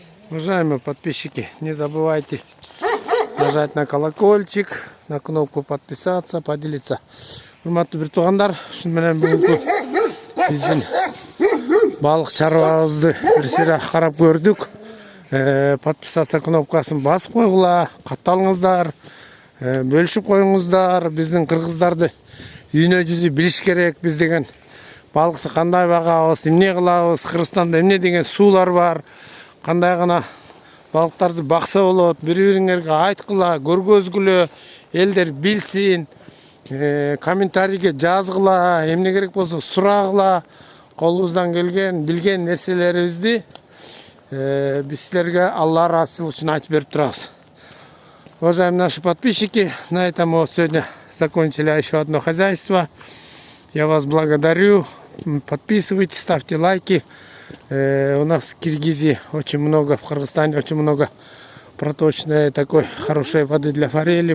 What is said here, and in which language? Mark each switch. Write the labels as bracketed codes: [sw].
[ru] Уважаемые подписчики, не забывайте нажать на колокольчик, на кнопку подписаться, поделиться. [ky] Hurmatly bir тугандар, шун менен бүгүнкү биздин балык чарбабызды бир сыйра карап көрдүк. Подписаться кнопкасын басып койгула, катталыңыздар, бөлүшүп коюңуздар. Биздин кыргыздарды үйнө жүзү билиш керек. Биз деген балыкты кандай багабыз, эмне кылабыз, Кыргызстанда эмне деген суулар бар, кандай гана балыктарды бакса болот, бири-бириңерге айткыла, көргөзгүлө, элдер билсин. Комментарийге жазгыла, эмне керек болсо сурагыла. Колубуздан келген, билген нерселерибизди биз силерге Алла ыраазычылык үчүн айтып берип турабыз. [ru] Уважаемые наши подписчики, на этом мы сегодня закончили еще одно хозяйство. Я вас благодарю. Подписывайтесь, ставьте лайки. У нас в Киргизии очень много, в Кыргызстане очень много проточной такой хорошей воды для форели.